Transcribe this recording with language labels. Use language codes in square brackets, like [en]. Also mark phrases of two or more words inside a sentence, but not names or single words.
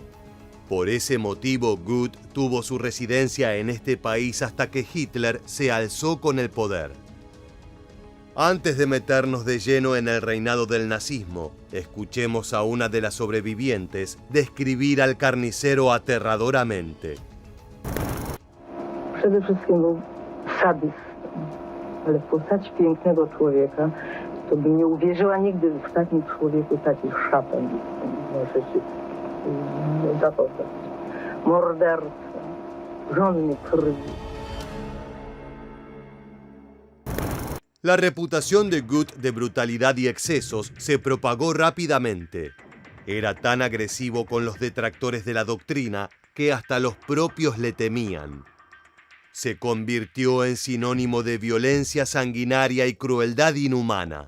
[es] Por ese motivo, Gut tuvo su residencia en este país hasta que Hitler se alzó con el poder. Antes de meternos de lleno en el reinado del nazismo, escuchemos a una de las sobrevivientes describir al carnicero aterradoramente. [pl] Przede wszystkim był sadystą, ale w postaci pięknego człowieka, to bym nie uwierzyła nigdy w takim człowieku, taki szatan. Muszę się zapoznać. Morderca, żonnej krwi. [es] La reputación de Gut de brutalidad y excesos se propagó rápidamente. Era tan agresivo con los detractores de la doctrina que hasta los propios le temían. Se convirtió en sinónimo de violencia sanguinaria y crueldad inhumana.